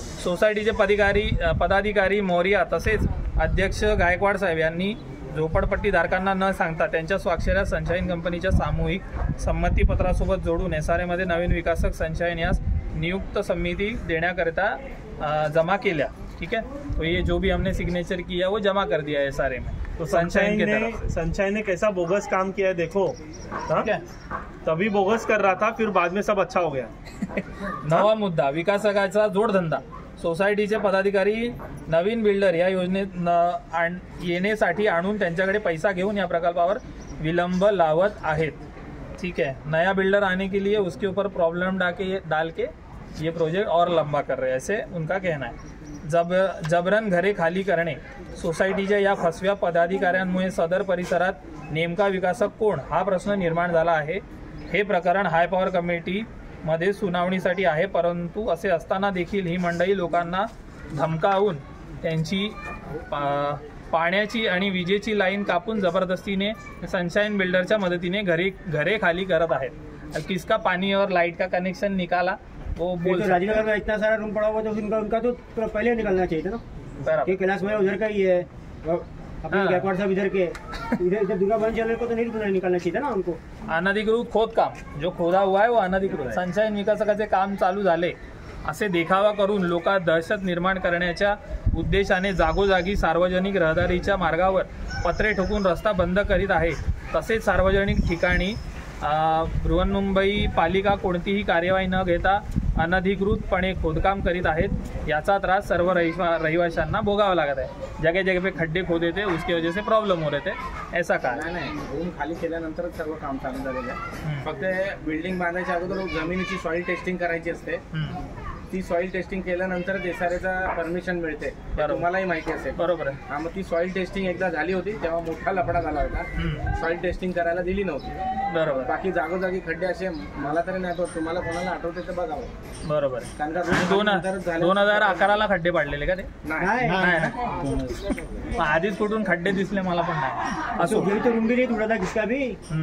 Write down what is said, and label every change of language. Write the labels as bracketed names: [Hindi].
[Marathi] सोसायटीचे पदाधिकारी मोरिया तसेच अध्यक्ष गायकवाड साहेब यांनी झोपडपट्टीधारकांना न सांगता त्यांच्या स्वाक्षऱ्या सनशाइन कंपनीच्या सामूहिक संमतीपत्रासोबत जोडून SRA मध्ये नवीन विकासक सनशाइन यास नियुक्त समिती देण्याकरिता [Hindi] जमा किया। ठीक है, तो ये जो भी हमने सिग्नेचर किया वो जमा कर दिया है SRA में। तो सनशाइन ने कैसा बोगस काम किया है देखो। ठीक है, तभी बोगस कर रहा था, फिर बाद में सब अच्छा हो गया। [Marathi] 9वां मुद्दा, विकासकाचा जोडधंदा। सोसायटीचे पदाधिकारी नवीन बिल्डर या योजनेत येण्यासाठी आणून त्यांच्याकडे पैसा घेऊन या प्रकल्पावर विलंब लावत आहेत। [Hindi] ठीक है, नया बिल्डर आने के लिए उसके ऊपर प्रॉब्लम डाल के ये प्रोजेक्ट और लंबा कर रहे हैं, ऐसे उनका कहना है। [Marathi] जबरन घरे खाली करणे। सोसायटीच्या या फसव्या पदाधिकाऱ्यांमुळे सदर परिसरात नेमका विकासक कोण हा प्रश्न निर्माण झाला आहे। हे प्रकरण हाय पॉवर कमिटी मध्ये सुनावणीसाठी आहे, परंतु असे असताना देखील ही मंडळी लोकांना धमकावून त्यांची पाण्याची आणि विजेची लाईन कापून जबरदस्तीने सनशाइन बिल्डरच्या मदतीने घरे खाली करत आहेत। [Hindi] किसका पानी और लाइट का कनेक्शन निकाला वो बोल। राजीनगर में इतना सारा रूम पड़ा हुआ तो उनका तो पहले निकलना चाहिए था ना। कि कैलाश में उधर का ही है, अपने गायकवाड़ साहब इधर के, इधर दुर्गा भवन चैनल को तो नहीं निकालना चाहिए था ना उनको। अनधिकृत खोदकाम, जो खोदा हुआ है वो अनधिकृत। [Marathi] सनशाइन विकासकाचे काम चालू झाले असे देखावा करून लोकात दहशत निर्माण करण्याच्या उद्देशाने जागोजागी सार्वजनिक रहदारीच्या मार्गावर पत्रे ठोकून रस्ता बंद करीत आहे। तसेच सार्वजनिक ठिकाणी बृहन्मुंबई पालिका कोणतीही कार्यवाही न घेता अनधिकृतपणे खोदकाम करीत आहेत। याचा त्रास सर्व रहिवाशांना भोगावा लागत आहे। [Hindi] जगह जगह पे खड्डे खोदे थे, उसकी वजह से प्रॉब्लम हो रहे थे, ऐसा का [Marathi] नाही। रूम खाली केल्यानंतरच सर्व काम चालू झालेलं आहे। फक्त बिल्डिंग बांधायच्या अगोदर जमिनीची सॉइल टेस्टिंग करायची असते। ती सॉइल टेस्टिंग केल्यानंतर SRAचा परमिशन मिळते, तुम्हालाही माहिती असेल। बरोबर आहे। मग ती सॉइल टेस्टिंग एकदा झाली होती तेव्हा मोठा लफडा झाला होता, सॉइल टेस्टिंग करायला दिली नव्हती। बरोबर, बाकी जागोजागी खड्डे असे मला तरी नाही आठवत, तुम्हाला कोणाला आठवते तर बघावं। बरोबर आहे, कारण का 2011ला खड्डे पाडलेले का ते? नाही ना, आधीच कुठून खड्डे दिसले मला पण नाही। [Hindi] असो रूम भी नहीं टूटा था किसका भी।